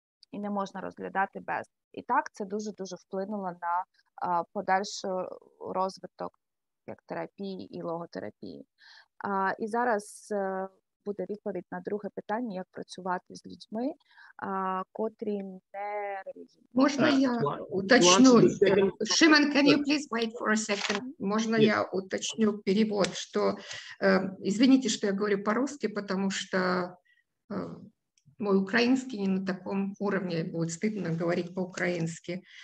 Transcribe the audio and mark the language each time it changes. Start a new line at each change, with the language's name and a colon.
Ukrainian: І не можна розглядати без. І так, це дуже-дуже вплинуло на подальший розвиток як терапії і логотерапії. І зараз буде відповідь на друге питання, як працювати з людьми, котрі не релігійні. Можна я уточню?
English: Шимон, can you please wait for a second?
Russian: Можно я уточню перевод, что, извините, что я говорю по-русски, потому что мой украинский не на таком уровне, будет стыдно говорить по-украински.